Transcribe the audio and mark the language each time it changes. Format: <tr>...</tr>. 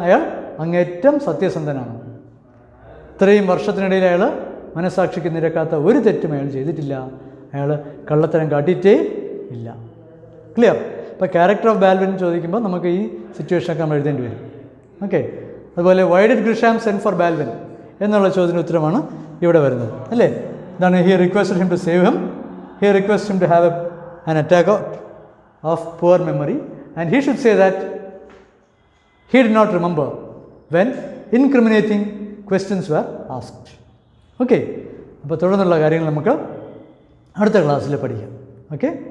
<ml>അയാൾ അങ്ങേറ്റം സത്യസന്ധനാണ്. ഇത്രയും വർഷത്തിനിടയിൽ അയാൾ മനസാക്ഷിക്ക് നിരക്കാത്ത ഒരു തെറ്റും അയാൾ ചെയ്തിട്ടില്ല, അയാൾ കള്ളത്തരം കാട്ടിയിട്ടേ ഇല്ല. ക്ലിയർ? അപ്പോൾ</ml> <en>character of Baldwin</en> <ml>ചോദിക്കുമ്പോൾ നമുക്ക് ഈ സിറ്റുവേഷനൊക്കെ നമ്മൾ എഴുതേണ്ടി വരും. ഓക്കെ, അതുപോലെ</ml> <en>why did Grisham send for Baldwin</en> <ml>എന്നുള്ള ചോദ്യത്തിന് ഉത്തരമാണ് ഇവിടെ വരുന്നത് അല്ലേ.</ml> <en>എന്താണ് he requested him to save him, he request him to have an attack of poor memory, and he should say that he did not remember when incriminating questions were asked.</en> <ml>Okay, അപ്പോൾ തുടർന്നുള്ള കാര്യങ്ങൾ നമുക്ക് അടുത്ത ക്ലാസ്സിൽ പഠിക്കാം. Okay.</ml>